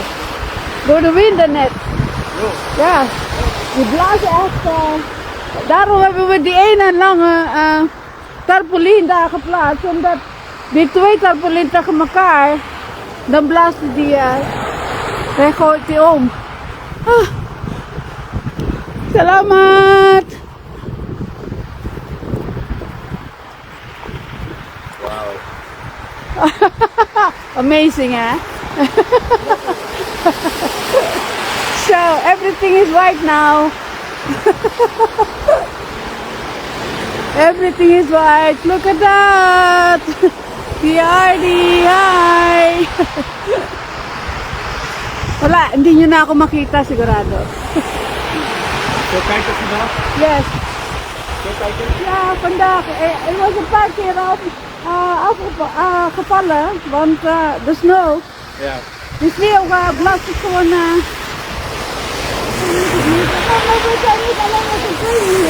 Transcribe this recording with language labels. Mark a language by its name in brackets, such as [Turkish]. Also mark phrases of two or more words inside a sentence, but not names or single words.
[Dutch] Door de wind net. Ja, die blazen echt. Daarom hebben we die ene lange tarpaulin daar geplaatst. Omdat die 2 tarpaulin tegen elkaar, dan blaast die, dan gooit die om. Salamat! Wow. [English] Amazing, eh? So, everything is white now. Everything is white. Look at that! PRD, hi! [Filipino] Wala, hindi nyo na ako makita sigurado. [Dutch] Veel kijkers vandaag? Yes. Veel kijkers? Ja, vandaag. Er was een paar keer afgevallen, want de sneeuw. Ja. De sneeuw blaast het gewoon. Maar we zijn niet alleen met z'n tweeën hier.